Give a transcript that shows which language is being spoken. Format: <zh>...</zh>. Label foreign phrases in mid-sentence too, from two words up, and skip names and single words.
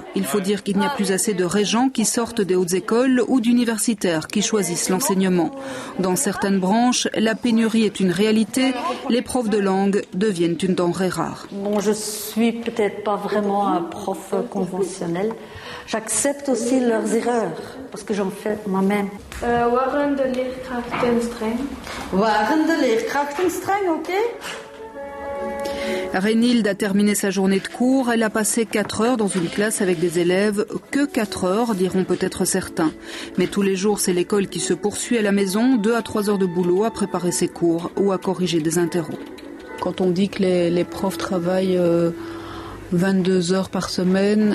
<fr>Il faut dire qu'il n'y a plus assez de régents qui sortent des hautes écoles ou d'universitaires qui choisissent l'enseignement. Dans certaines branches, la pénurie est une réalité. Les profs de langue deviennent une denrée rare. Bon, je suis peut-être pas vraiment un prof conventionnel. J'accepte aussi leurs erreurs, parce que j'en fais moi-même.</fr> <nl>Waren de leerkrachten streng? Waren de leerkrachten streng, ok?</nl> <fr>Reinhild a terminé sa journée de cours. Elle a passé 4 heures dans une classe avec des élèves. Que 4 heures, diront peut-être certains. Mais tous les jours, c'est l'école qui se poursuit à la maison. 2 à 3 heures de boulot à préparer ses cours ou à corriger des interros. Quand on dit que les profs travaillent 22 heures par semaine...</fr>